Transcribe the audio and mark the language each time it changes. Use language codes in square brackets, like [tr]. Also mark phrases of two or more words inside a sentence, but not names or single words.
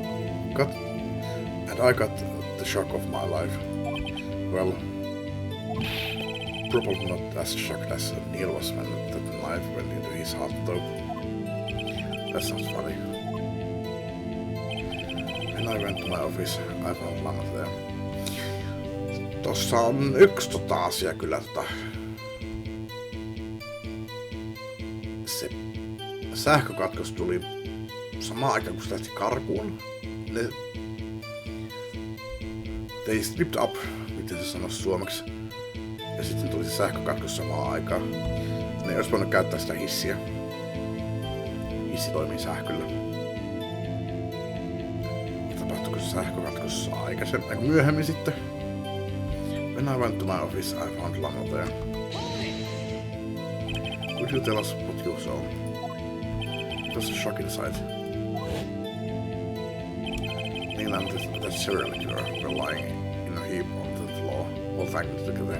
[en] And I got the shock of my life. Well, probably not as shocked as Neil was when that knife went into his heart though. That's not funny. When I went to my office, I found Lana there. [fi] Tossa on yksi asia kyllä se sähkökatkos tuli samaan aikaan kun se lähti karkuun. [en] They slipped up, [fi] miten se sanoisi suomeksi. Ja sitten tuli se sähkökatkos samaan aikaan. Ne ei olisi voinut käyttää sitä hissiä. Hissi toimii sähköllä. Tapahtuiko se sähkökatkos aikaisemmin, myöhemmin sitten? [en] When I went to my office, I found Lana there. Could you tell us what you saw? It was a shocking sight. Neil and that serial killer were lying in a heap on the floor, all tangled together.